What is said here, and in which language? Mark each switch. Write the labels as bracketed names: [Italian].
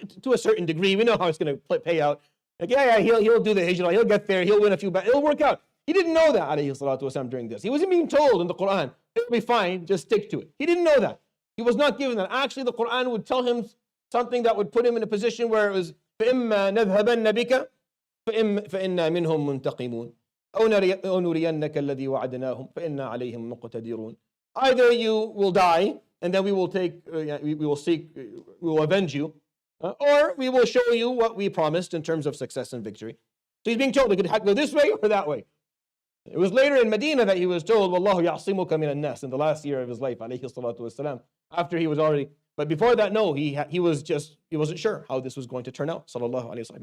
[English] To a certain degree, we know how it's going to pay out. Like, he'll do the hijrah, he'll get there, he'll win a few battles, it'll work out. He didn't know that, alayhi salatu wasalam, during this. He wasn't being told in the Quran, it'll be fine, just stick to it. He didn't know that. He was not given that. Actually, the Quran would tell him something that would put him in a position where it was, [Arabic] فَإِمَّا نَذْهَبَنَّ بِكَ فَإِنَّا مِنْهُمْ مُنْتَقِمُونَ. أو نرينك الذي وعدناهم فإنا عليهم مقتدرون. [English] Either you will die, and then we will we will avenge you, or we will show you what we promised in terms of success and victory. So he's being told it could go this way or that way. It was later in Medina that he was told, Wallahu ya'simuka min an-nas, in the last year of his life, alayhi salatu wasalam, after he was already, but before that, no, he wasn't sure how this was going to turn out, sallallahu alayhi wa sallam.